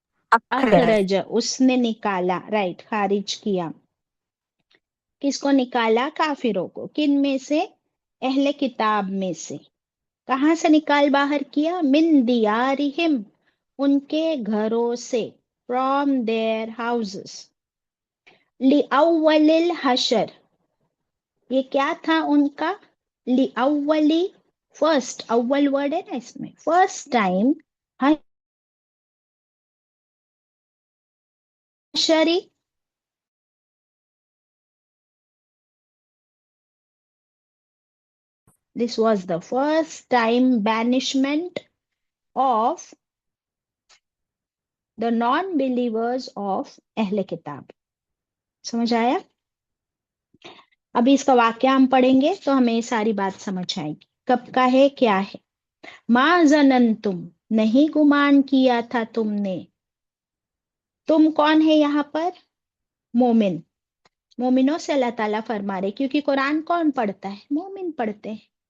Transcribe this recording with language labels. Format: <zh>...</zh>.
<ar>اخرج،</ar> <ur>اخرج، اس نے نکالا، رائٹ، خارج کیا. کس کو نکالا؟ کافروں کو. کن میں سے؟ اہل کتاب میں سے. کہاں سے نکال باہر کیا؟</ur> <ar>من دیارہم،</ar> <ur>ان کے گھروں سے. From</ur> <en>their houses.</en> <ar>لِأَوَّلِ الْحَشْرِ،</ar> <ur>یہ کیا تھا ان کا؟ لِأَوَّلِ، فرسٹ، اول ورڈ ہے نا اس میں، first time.</ur> <en>حشری، this was the first time banishment of the non-believers of اہل کتاب.</en> <ur>سمجھ آیا؟ ابھی اس کا واقعہ ہم پڑھیں گے تو ہمیں ساری بات سمجھ آئے گی. کب کا ہے، کیا ہے.</ur> <ar>ما ظننتم،</ar> <ur>نہیں گمان کیا تھا تم نے. تم کون ہے یہاں پر؟ مومن. مومنوں سے اللہ تعالیٰ فرما رہے، کیونکہ قرآن کون پڑھتا ہے؟ مومن پڑھتے ہیں.</ur>